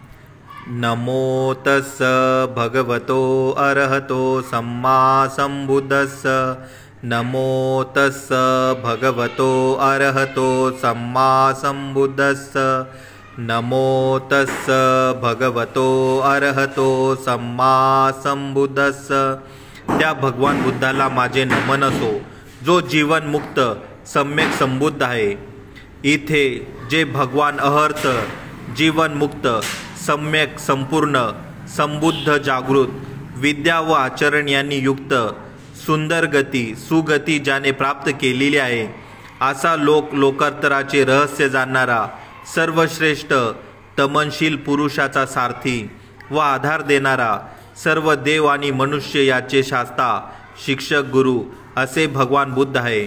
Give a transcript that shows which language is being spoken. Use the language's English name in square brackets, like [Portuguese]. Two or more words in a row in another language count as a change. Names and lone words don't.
[Pali] नमो तस्स भगवतो अरहतो सम्मा संबुद्धस्स। नमो तस्स भगवतो अरहतो सम्मा संबुद्धस्स। नमो तस्स भगवतो अरहतो सम्मा संबुद्धस्स। [Marathi] त्या भगवान बुद्धाला माझे नमन असो, जो जीवन मुक्त सम्यक संबुद्ध आहे। इथे जे भगवान अहर्त जीवन मुक्त सम्यक संपूर्ण संबुद्ध जागृत विद्या व आचरण यांनी युक्त सुंदर गती सुगती ज्याने प्राप्त केलेली आहे, असा लोकोत्तराचे रहस्य जाणणारा सर्वश्रेष्ठ तमनशील पुरुषाचा सारथी व आधार देणारा सर्व देव आणि मनुष्य याचे शास्ता शिक्षक गुरु असे भगवान बुद्ध आहे।